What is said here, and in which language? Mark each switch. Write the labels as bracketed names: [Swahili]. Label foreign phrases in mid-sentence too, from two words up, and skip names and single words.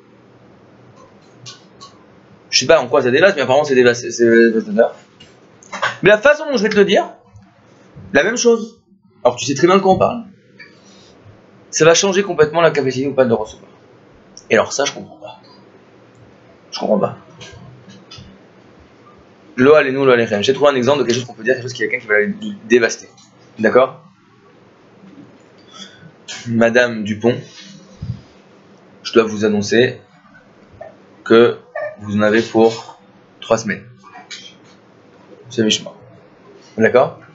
[French] Je sais pas en quoi ça dévaste, mais apparemment c'est dévastateur. Mais la façon dont je vais te le dire, la même chose. Alors tu sais très bien de quoi on parle. Ça va changer complètement la capacité ou pas de le recevoir. Et alors ça, je comprends pas. Je comprends pas. [Hebrew] לא עלינו, לא עליכם. [French] J'ai trouvé un exemple de quelque chose qu'on peut dire, quelque chose qui est quelqu'un qui va le dévaster. D'accord? Madame Dupont, je dois vous annoncer que vous en avez pour 3 semaines. C'est méchant. D'accord?